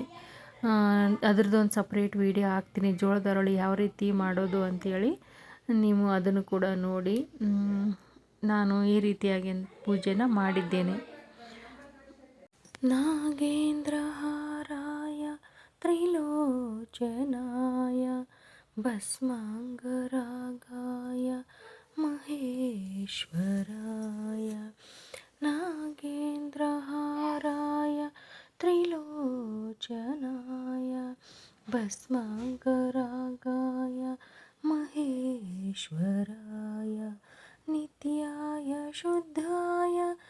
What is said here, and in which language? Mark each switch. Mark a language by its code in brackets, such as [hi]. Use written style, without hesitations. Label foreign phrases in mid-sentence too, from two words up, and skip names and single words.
[kn] ಅದ್ರದ್ದೊಂದು ಸಪ್ರೇಟ್ ವೀಡಿಯೋ ಹಾಕ್ತೀನಿ, ಜೋಳದ ಹರಳು ಯಾವ ರೀತಿ ಮಾಡೋದು ಅಂಥೇಳಿ. ನೀವು ಅದನ್ನು ಕೂಡ ನೋಡಿ. ನಾನು ಈ ರೀತಿಯಾಗಿ ಪೂಜೆನ ಮಾಡಿದ್ದೇನೆ. [sa] ನಾಗೇಂದ್ರ भस्माङ्गरागाय महेश्वराय नागेन्द्रहाराय त्रिलोचनाय भस्माङ्गरागाय महेश्वराय नित्याय शुद्धाय